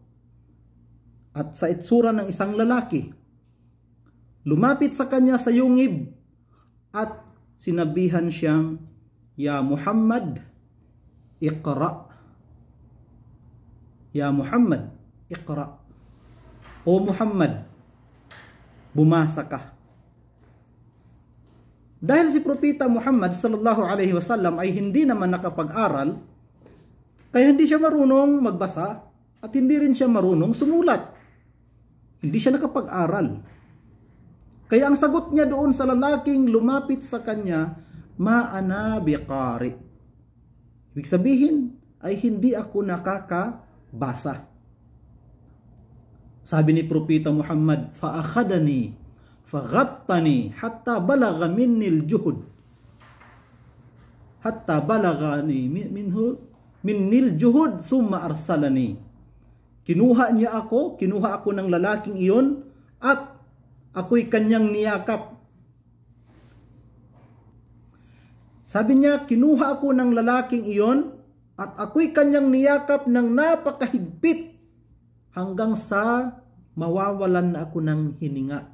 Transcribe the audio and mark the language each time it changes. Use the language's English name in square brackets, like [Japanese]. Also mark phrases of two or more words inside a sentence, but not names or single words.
[Filipino] At sa itsura ng isang lalaki, lumapit sa kanya sa yungib at sinabihan siyang, [Arabic] "يا محمد، اقرأ." "يا محمد، اقرأ." [English] O Muhammad, [Filipino] bumasa ka. Dahil si Propeta Muhammad [Arabic] صلى الله عليه وسلم [Filipino] ay hindi naman nakapag-aral, kaya hindi siya marunong magbasa at hindi rin siya marunong sumulat. Hindi siya nakapag-aral. Kaya ang sagot niya doon sa lalaking lumapit sa kanya, [Arabic] "ما أنا بقارئ." [Filipino] Ibig sabihin ay hindi ako nakakabasa. Sabi ni Propeta Muhammad, [Arabic] "فأخذني فغطني حتى بلغ مني الجهد." حتى بلغ مني الجهد ثم أرسلني. [Filipino] Kinuha ako ng lalaking iyon at ako'y kanyang niyakap. Sabi niya, kinuha ako ng lalaking iyon at ako'y kanyang niyakap ng napakahigpit hanggang sa mawawalan na ako ng hininga.